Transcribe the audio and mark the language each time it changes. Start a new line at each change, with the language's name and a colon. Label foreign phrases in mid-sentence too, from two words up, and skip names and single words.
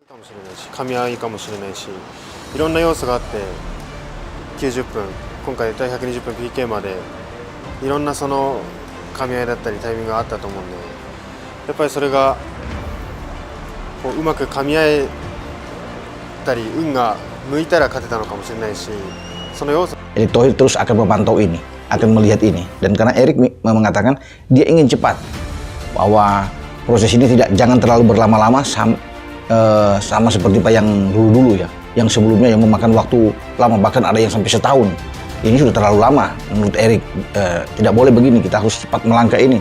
Japanese: かもしれないし、噛み合いかもしれないし、いろんな要素があって90分、今回第120分 PK までいろんなその噛み合いだったりタイミングがあったと思うんで、やっぱりそれがこううまく噛み合えたり運が向いたら勝てたのかもしれないし、その要素。
Indonesian: Erick Thohir terus akan memantau ini, akan melihat ini, dan karena Erick mengatakan dia ingin cepat, bahwa proses ini jangan terlalu berlama-lama sama seperti Pak yang dulu-dulu ya, yang sebelumnya yang memakan waktu lama, bahkan ada yang sampai setahun. Ini sudah terlalu lama menurut Erick, tidak boleh begini, kita harus cepat melangkah ini.